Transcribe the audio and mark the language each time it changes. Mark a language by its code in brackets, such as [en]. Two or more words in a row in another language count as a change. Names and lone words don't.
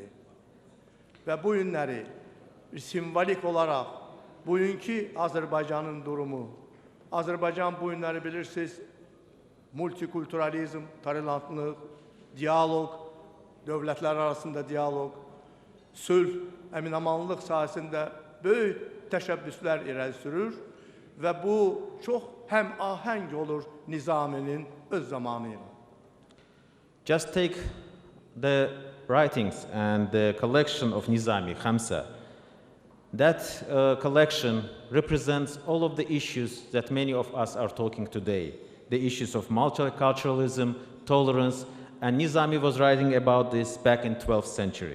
[az] Və bu günləri simvolik olaraq bugünkü Azərbaycanın durumu, Azərbaycan bu günləri bilirsiniz, multikulturalizm, tolerantlıq, diyaloq, dövlətlər arasında diyaloq, sülh, əminamanlıq sahəsində böyük təşəbbüslər irəli sürür və bu çox həm ahəng olur Nizaminin öz zamanı ilə. [en] Just take the writings and the collection of Nizami, Khamsa. That collection represents all of the issues that many of us are talking today. The issues of multiculturalism, tolerance, and Nizami was writing about this back in 12th century.